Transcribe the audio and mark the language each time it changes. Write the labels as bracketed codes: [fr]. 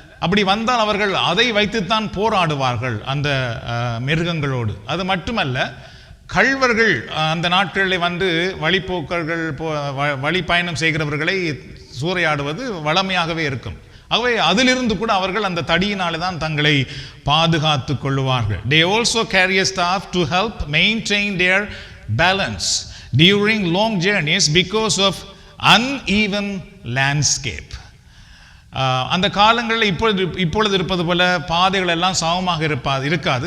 [ta] அப்படி வந்தால் அவர்கள் அதை வைத்துத்தான் போராடுவார்கள் அந்த மிருகங்களோடு. அது மட்டுமல்ல, கள்வர்கள் அந்த நாட்களில் வந்து வழிப்போக்கர்கள் வழி பயணம் செய்கிறவர்களை சூறையாடுவது வழமையாகவே இருக்கும். ஆகவே அதிலிருந்து கூட அவர்கள் அந்த தடியினாலே தான் தங்களை பாதுகாத்து கொள்வார்கள். [en] They also carry a staff to help maintain their balance during long journeys because of uneven landscape. [ta] அந்த காலங்களில் இப்பொழுது இருப்பது போல பாதைகள் எல்லாம் சமமாக இருக்காது.